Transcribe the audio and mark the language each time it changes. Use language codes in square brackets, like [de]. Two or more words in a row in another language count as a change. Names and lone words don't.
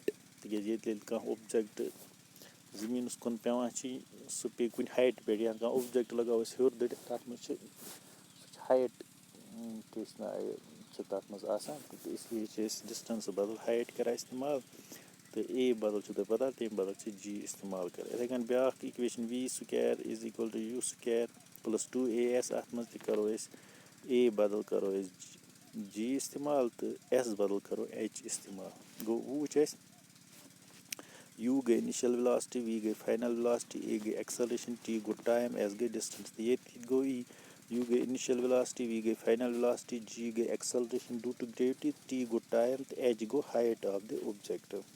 [ks] تِکیٛازِ ییٚلہِ کانٛہہ اوبجَکٹ زٔمیٖنَس کُن پیٚوان چھِ سُہ پیٚیہِ کُنہِ ہایٹہِ پٮ۪ٹھ، یا کانٛہہ اوبجَکٹ لگاوو أسۍ ہیوٚر دٔڑِتھ، تَتھ منٛز چھِ ہایٹ چھِ تَتھ منٛز آسان. تہٕ اِسلیے چھِ أسۍ ڈِسٹَنسہٕ بدل ہایٹ کَران اِستعمال. تہٕ اے بدل چھُو تۄہہِ پَتہ تَمہِ بدل چھِ جی اِستعمال کَران یِتھَے کٔنۍ بیٛاکھ اِکویشَن [en] v square is equal to u square plus 2as [ks] اَتھ منٛز تہِ کَرو أسۍ اے بدل کَرو أسۍ جی اِستعمال تہٕ ایس بدل کَرو ایچ اِستعمال گوٚو وۄنۍ وٕچھ اَسہِ یوٗ گٔے [en] initial velocity [ks] وی گٔے [en] final velocity [ks] اے گٔے ایٚکسَلریشَن ٹی گوٚو ٹایم ایس گٔے ڈِسٹَنس تہٕ ییٚتہِ گوٚو یی یوٗ گٔے [en] initial velocity [ks] وی گٔے [en] final velocity [ks] جی گٔے ایٚکسَلریشَن [en] due to gravity [ks] ٹی گوٚو ٹایم تہٕ ایچ گوٚو [en] height of the object